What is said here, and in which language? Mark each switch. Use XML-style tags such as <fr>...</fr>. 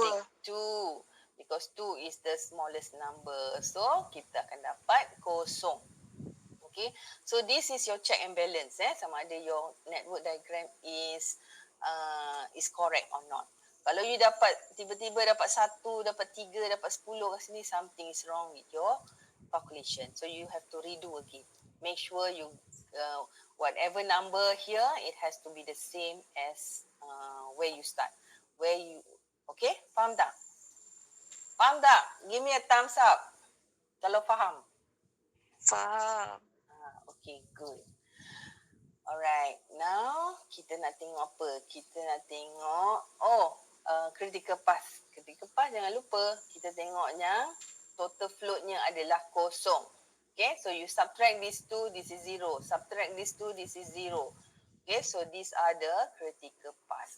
<en>take 2 because 2 is the smallest number.</en> <ms>So, kita akan dapat kosong.</ms> <en>Okay, so this is your check and balance.</en> <ms>Sama ada</ms> <en>your network diagram is correct or not.</en> <ms>Kalau you dapat, tiba-tiba dapat 1, dapat 3, dapat 10 kat sini,</ms> <en>something is wrong with your calculation. So, you have to redo again. Make sure you, whatever number here, it has to be the same as where you start. Okay,</en> <ms>faham tak? Faham tak?</ms> <en>Give me a thumbs up</en> <ms>kalau faham. Faham.</ms> <en>Okay, good. Alright, now</en> <ms>kita nak tengok apa? Kita nak tengok, critical path. Critical path jangan lupa, kita tengok yang total floatnya adalah kosong.</ms> <en>Okay, so you subtract these two, this is 0. Subtract these two, this is 0. Okay, so these are the critical path.</en>